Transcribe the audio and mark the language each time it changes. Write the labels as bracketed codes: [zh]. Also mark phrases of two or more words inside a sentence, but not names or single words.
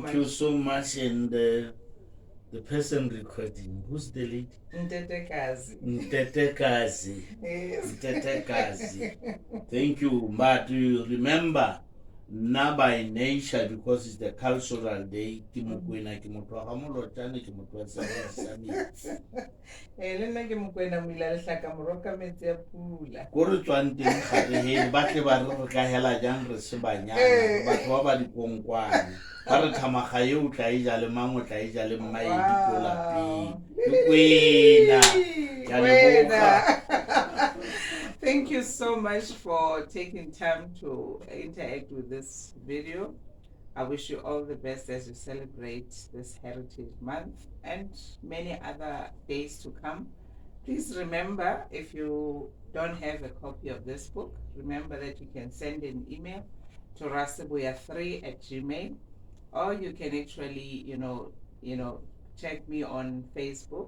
[en] Thank you so much. And the person recording, who's the lady? Ntate Kazi. Ntate Kazi. Yes. Ntate Kazi. Thank you. But you remember, now by nature, because it's the cultural day, [tn] ko re tswang teng gare he ba tle ba re ka hela jang re se banyana batho ba ba dikonkwane ba re thamaga ye o tla e ja le mang o tla e ja le mmaedi ko lapeng ke kwena. [en] Thank you so much for taking time to interact with this video. I wish you all the best as you celebrate this Heritage Month and many other days to come. Please remember, if you don't have a copy of this book, remember that you can send an email to rasabuya3@gmail.com, or you can actually, check me on Facebook.